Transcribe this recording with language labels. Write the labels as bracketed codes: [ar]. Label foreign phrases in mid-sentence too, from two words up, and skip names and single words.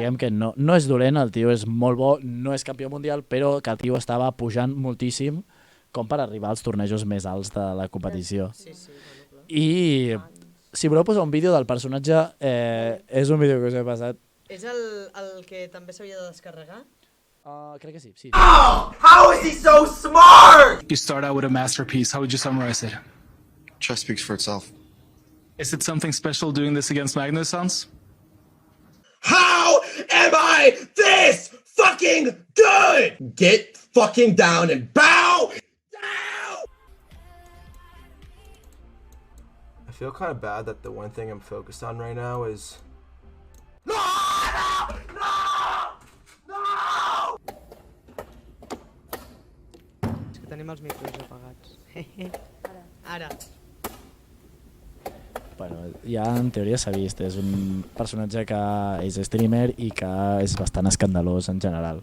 [ca] diguem que no és dolent, el tio és molt bo, no és campió mundial, però que el tio estava pujant moltíssim com per arribar als tornejos més alts de la competició. Sí, bueno, clar. I si voleu posar un vídeo del personatge, és un vídeo que us he passat És el que també s'havia de descarregar? Crec que sí, sí. [en] How is he so smart? You start out with a masterpiece. How would you summarize it? Chess speaks for itself. Is it something special doing this against Magnus, Hans? How am I this fucking good? Get fucking down and bow down! I feel kind of bad that the one thing I'm focused on right now is... No! [ca] És que tenim els micros apagats. Ara. Bueno, ja en teoria s'ha vist, és un personatge que és streamer i que és bastant escandalós en general.